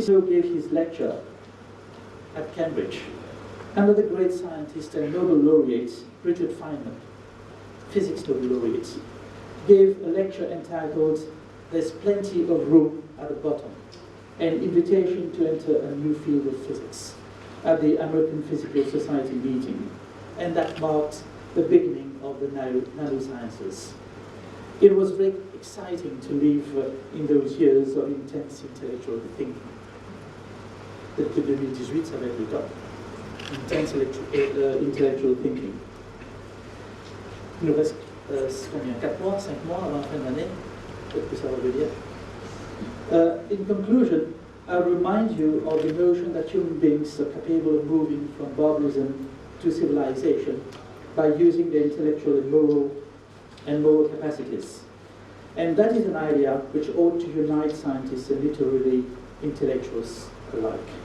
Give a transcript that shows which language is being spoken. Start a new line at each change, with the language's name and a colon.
English: Snow gave his lecture at Cambridge, another great scientist and Nobel laureate, Richard Feynman, physics Nobel laureate, gave a lecture entitled "There's Plenty of Room at the Bottom," an invitation to enter a new field of physics at the American Physical Society meeting, and that marked the beginning of the nanosciences. It was very exciting to live in those years of intense intellectual thinking.
French: Peut-être que 2018, ça va être le cas.
English: Intense intellectual thinking.
French: Il nous reste combien, 4 mois, 5 mois avant la fin de l'année? Peut-être que ça va venir.
English: In conclusion, I remind you of the notion that human beings are capable of moving from barbarism to civilization by using their intellectual and moral capacities. And that is an idea which ought to unite scientists and literary intellectuals alike.